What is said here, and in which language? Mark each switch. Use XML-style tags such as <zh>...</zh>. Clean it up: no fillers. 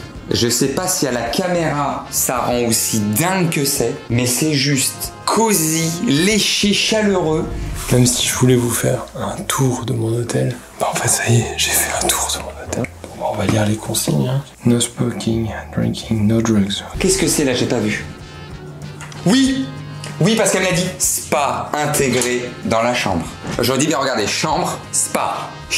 <fr>Je sais pas si à la caméra ça rend aussi dingue que c'est, mais c'est juste cosy, léché, chaleureux. Même si je voulais vous faire un tour de mon hôtel, bah en fait ça y est, j'ai fait un tour de mon hôtel. Bon, on va lire les consignes. Hein.</fr> <en>No smoking, drinking, no drugs.</en> <fr>Qu'est-ce que c'est là? J'ai pas vu. Oui, parce qu'elle m'a dit spa intégré dans la chambre. Je dis bien regardez, chambre, spa,</fr>